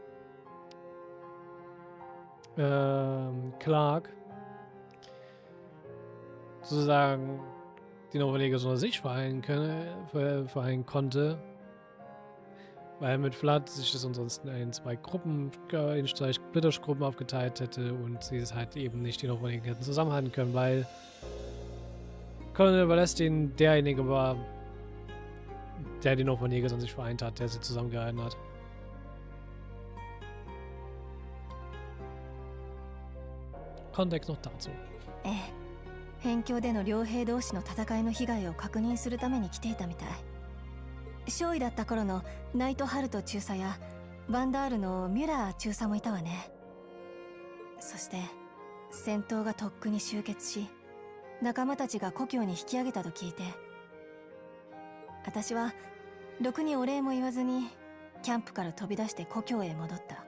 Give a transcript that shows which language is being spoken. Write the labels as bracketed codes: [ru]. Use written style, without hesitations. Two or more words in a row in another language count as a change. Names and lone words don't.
[de] Clark sozusagen die Norweger so sich vereinen konnte, weil mit Vlad sich das ansonsten in zwei Gruppen, in zwei Splittergruppen aufgeteilt hätte und sie es halt eben nicht die Norweger hätten zusammenhalten können, weil Colonel Valestin derjenige war, der die Norweger an sich vereint hat, der sie zusammengehalten hat. Kontext noch dazu. [ja] 辺境での両兵同士の戦いの被害を確認するために来ていたみたい。少尉だった頃のナイトハルト中佐やバンダールのミュラー中佐もいたわね。そして戦闘がとっくに終結し、仲間たちが故郷に引き上げたと聞いて、私はろくにお礼も言わずにキャンプから飛び出して故郷へ戻った。